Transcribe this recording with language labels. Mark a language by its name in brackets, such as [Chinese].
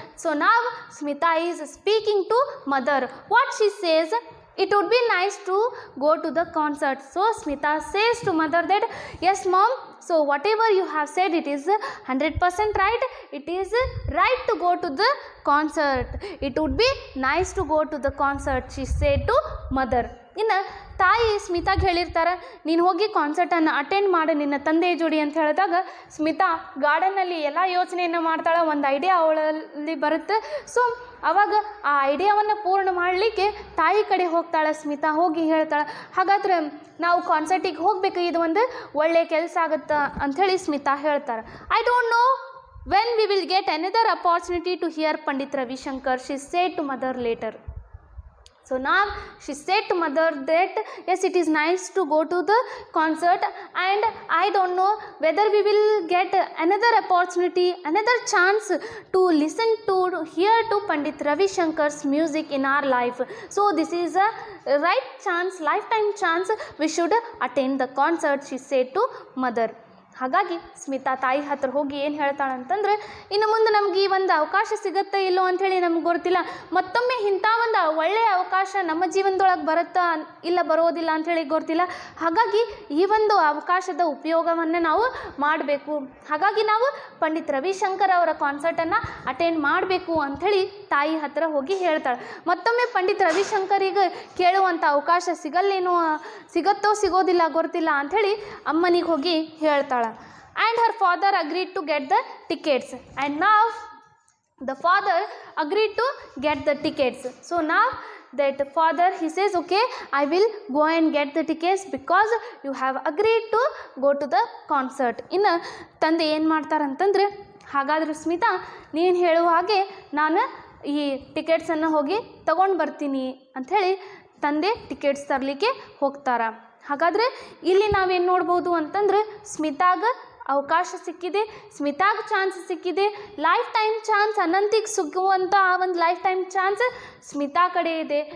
[English] So now Smita is speaking to mother. What she says, it would be nice to go to the concert. So Smita says to mother that, yes mom, so whatever you have said, it is 100% right. It is right to go to the concert. It would be nice to go to the concert, she said to mother. [Kannada] ಇನ್ನು ತಾಯಿ ಸ್ಮಿತಾಗೆ ಹೇಳಿರ್ತಾರೆ, ನೀನು ಹೋಗಿ ಕಾನ್ಸರ್ಟನ್ನು attend ಮಾಡು ನಿನ್ನ ತಂದೆ ಜೋಡಿ ಅಂತ ಹೇಳಿದಾಗ ಸ್ಮಿತಾ ಗಾರ್ಡನ್ನಲ್ಲಿ ಎಲ್ಲ ಯೋಚನೆಯನ್ನು ಮಾಡ್ತಾಳೆ. ಒಂದು ಐಡಿಯಾ ಅವಳಲ್ಲಿ ಬರುತ್ತೆ. ಸೊ ಆವಾಗ ಆ ಐಡಿಯಾವನ್ನು ಪೂರ್ಣ ಮಾಡಲಿಕ್ಕೆ ತಾಯಿ ಕಡೆ ಹೋಗ್ತಾಳೆ ಸ್ಮಿತಾ. ಹೋಗಿ ಹೇಳ್ತಾಳೆ, ಹಾಗಾದ್ರೆ ನಾವು ಕಾನ್ಸರ್ಟಿಗೆ ಹೋಗಬೇಕು, ಇದು ಒಂದು ಒಳ್ಳೆಯ ಕೆಲಸ ಆಗುತ್ತೆ ಅಂಥೇಳಿ ಸ್ಮಿತಾ ಹೇಳ್ತಾರೆ. [English] I don't know when we will get another opportunity to hear Pandit Ravi Shankar, she said to mother later. So now she said to mother that yes, it is nice to go to the concert, and I don't know whether we will get another opportunity, another chance to listen to, hear to Pandit Ravi Shankar's music in our life. So this is a right chance, lifetime chance, we should attend the concert, she said to mother. [Kannada] ಹಾಗಾಗಿ ಸ್ಮಿತಾ ತಾಯಿ ಹತ್ರ ಹೋಗಿ ಏನು ಹೇಳ್ತಾಳಂತಂದ್ರೆ, ಇನ್ನು ಮುಂದೆ ನಮ್ಗೆ ಈ ಒಂದು ಅವಕಾಶ ಸಿಗುತ್ತಾ ಇಲ್ಲೋ ಅಂಥೇಳಿ ನಮ್ಗೆ ಗೊತ್ತಿಲ್ಲ, ಮತ್ತೊಮ್ಮೆ ಇಂಥ ಒಂದು ಒಳ್ಳೆಯ ಅವಕಾಶ ನಮ್ಮ ಜೀವನದೊಳಗೆ ಬರುತ್ತಾ ಇಲ್ಲ ಬರೋದಿಲ್ಲ ಅಂಥೇಳಿ ಗೊತ್ತಿಲ್ಲ. ಹಾಗಾಗಿ ಈ ಒಂದು ಅವಕಾಶದ ಉಪಯೋಗವನ್ನು ನಾವು ಮಾಡಬೇಕು. ಹಾಗಾಗಿ ನಾವು ಪಂಡಿತ್ ರವಿಶಂಕರ್ ಅವರ ಕಾನ್ಸರ್ಟನ್ನು ಅಟೆಂಡ್ ಮಾಡಬೇಕು ಅಂಥೇಳಿ ತಾಯಿ ಹತ್ರ ಹೋಗಿ ಹೇಳ್ತಾಳೆ. ಮತ್ತೊಮ್ಮೆ ಪಂಡಿತ್ ರವಿಶಂಕರಿಗೆ ಕೇಳುವಂಥ ಅವಕಾಶ ಸಿಗತ್ತೋ ಸಿಗೋದಿಲ್ಲ ಗೊತ್ತಿಲ್ಲ ಅಂಥೇಳಿ ಅಮ್ಮನಿಗೆ ಹೋಗಿ ಹೇಳ್ತಾಳೆ. [English] And her father agreed to get the tickets, and now the father agreed to get the tickets. So now that father, he says, okay, I will go and get the tickets because you have agreed to go to the concert. [Kannada] ಇನ್ನು ತಂದೆ ಏನು ಮಾಡ್ತಾರಂತಂದ್ರೆ, ಹಾಗಾದ್ರೆ ಸ್ಮಿತಾ ನೀನು ಹೇಳುವ ಹಾಗೆ ನಾನು ಈ ಟಿಕೆಟ್ಸನ್ನು ಹೋಗಿ ತಗೊಂಡು ಬರ್ತೀನಿ ಅಂಥೇಳಿ ತಂದೆ ಟಿಕೆಟ್ಸ್ ತರಲಿಕ್ಕೆ ಹೋಗ್ತಾರ. ಹಾಗಾದರೆ ಇಲ್ಲಿ ನಾವೇನು ನೋಡ್ಬೋದು ಅಂತಂದ್ರೆ, ಸ್ಮಿತಾಗ ಅವಕಾಶ ಸಿಕ್ಕಿದೆ, ಸ್ಮಿತಾಗ ಚಾನ್ಸ್ ಸಿಕ್ಕಿದೆ, ಲೈಫ್ ಟೈಮ್ ಚಾನ್ಸ್, ಅನಂತಿಗೆ ಸಿಗುವಂಥ ಆ ಒಂದು ಲೈಫ್ ಟೈಮ್ ಚಾನ್ಸ್ ಸ್ಮಿತಾ ಕಡೆ ಇದೆ.